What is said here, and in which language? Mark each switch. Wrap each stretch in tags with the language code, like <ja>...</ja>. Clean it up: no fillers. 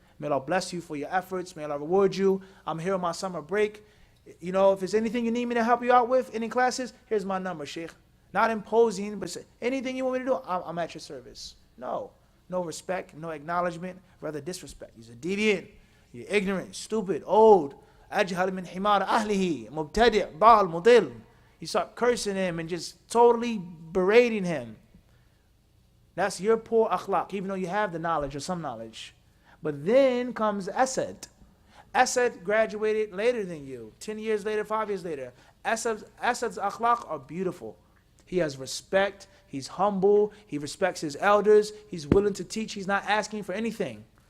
<en>May Allah bless you for your efforts. May Allah reward you. I'm here on my summer break. You know, if there's anything you need me to help you out with, any classes, here's my number, Sheikh. Not imposing, but say, anything you want me to do, I'm at your service. No respect, no acknowledgement, rather disrespect. He's a deviant, you're ignorant, stupid, old.</en> <ar>أجهل من حمار أهله مبتدئ ضال مضل.</ar> <en>You start cursing him and just totally berating him. That's your poor akhlaq, even though you have the knowledge or some knowledge. But then comes Asad. Asad graduated later than you, 10 years later, 5 years later. Asad's akhlaq are beautiful. He has respect, he's humble, he respects his elders, he's willing to teach, he's not asking for anything.</en>